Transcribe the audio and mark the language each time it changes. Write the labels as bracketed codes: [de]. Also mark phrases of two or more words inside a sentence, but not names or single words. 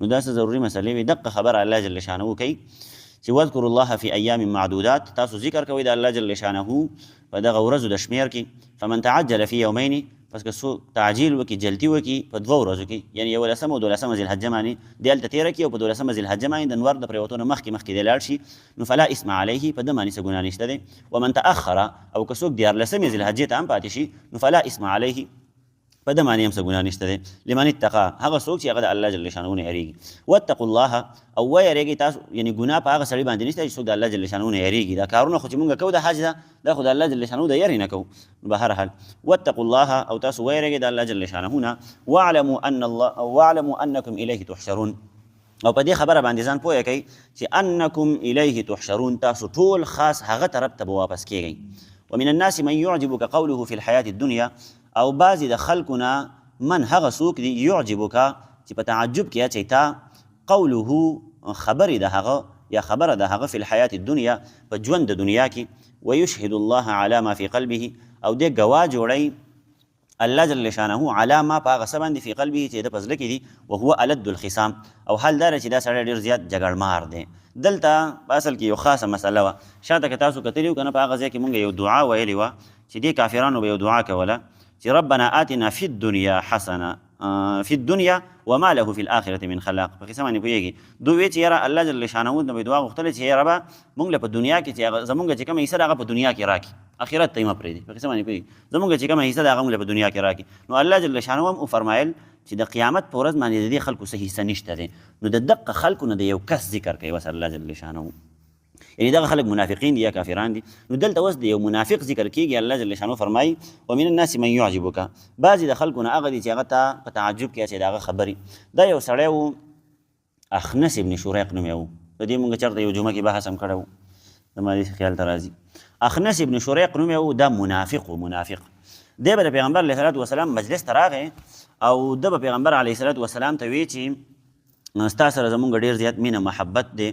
[ps] دا څه ضروري مسلې وي دقه خبره الله [ar] جل شانه [ps] کوي چې [ar] واذکروا الله فی ایام معدودات [ps] تاسو ذکر کوئ د الله [ar] جل شانه [ps] په دغه ورځو د شمېر کې [ar] فمن تعجل فی یومین [ps] پس که څوک تعجیل وکړي جلدي وکړي په 2 ورځو کې یعنی 11 او 12 ذوالحجه باندې دی هلته تېره کړي او په 12 ذوالحجه باندې د نور د پرېوتو نه مخکې دی لاړ شي نو [ar] فلا اسم علیه [ps] په ده باندې څه ګناه نشته دی [ar] ومن تأخر [ps] او که څوک 14 ذوالحجې ته هم پاتې شي نو [ar] فلا اسم علیه [ps] په ده باندې هم څه ګناه نشته دی [ar] لمن اتقا [ps] هغه څوک چې هغه د الله [ar] جل شانه [ps] نه یېرېږي [ar] واتقوا الله [ps] او ویېرېږئ تاسو یعنی ګناه په هغه سړي باندې نشته چې څوک د الله [ar] جل شانه [ps] نه یېرېږي دا کارونه خو چې مونږ کوو د حج ده دا خو د الله [ar] جل شانه [ps] د یېرې نه کوو نو به هر حال [ar] واتقوا الله [ps] او تاسو ویېرېږئ د الله [ar] جل شانه [ps] نه [ar] واعلموا انکم الیه تحشرون [ps] او په دې خبره باندې ځان پوهه کوي چې [ar] انکم الیه تحشرون [ps] تاسو ټول خاص هغه طرف ته به واپس کیږئ [ar] ومن الناس من يعجبك قوله في الحياة الدنيا [ps] او بعضې د خلکو نه من هغه څوک دی یعجبک چې په تعجب کې اچوي تا قوله خبرې د هغه یا خبره د هغه [ar] فی الحیات الدنیا [ps] په ژوند د دنیا کې [ar] ویشهد الله علی ما فی قلبه [ps] او دې ګواه جوړی الله [ar] جل شانه علی ما [ps] په هغه څه باندې [ar] فی قلبه [ps] چې د په زړه کې دي [ar] وهو الد الخصام [ps] او حال دا چې دا سړی ډېر زیات جګړمار دی دلته په اصل کې یو خاصه مسله وه شاته که تاسو کتلي وو که نه په هغه ځای کې مونږ یو دعا ویلې وه چې دې کافرانو به یو دعا کوله چې [ar] ربنا آتنا فی الدنیا حسنه فی الدنیا وما له فی الآخرة من خلاق [ps] په قصه باندې پوهېږي دوی وایي چې یاره الله [ar] جل شانه [ps] نه به دعا غوښتله چې یاره به مونږ له په دنیا کې چې زمونږ چې کومه حصه ده هغه په دنیا کې راکړي آخرت ته یې مه پرېږدي په قصه باندې پوهېږي زمونږ چې کومه حصه ده هغه مونږ له په دنیا کې راکړي نو الله [ar] جل شانه [ps] هم وفرمایل چې د قیامت په ورځ باندې د دې خلکو څه حصه نشته دی نو د دقه خلکو نه د یو کس ذکر کوي بس الله [ar] جل شانه [ps] یعنی دغه خلک منافقین دي یا کافران دي نو دلته اوس د یو منافق ذکر کېږي الله [ar] جل شانه [ps] فرمایي [ar] ومن الناس من یعجبک [ps] بعضې د خلکو نه هغه دي چې هغه ته په تعجب کې اچوي د هغه خبرې دا یو سړی و اخنس ابن شریق نوم یې و د دې مونږ چېرته یو جمعه کې بحث هم کړی و زما دې خیال ته راځي اخنس ابن شریق نوم یې و دا منافق و منافق دی به د پیغمبر [ar] علیه صلات وسلام [ps] مجلس ته راغی او ده به پیغمبر [ar] علیه صلات وسلام [ps] ته وی چې ستا سره زمونږ ډېر زیات مینه محبت دی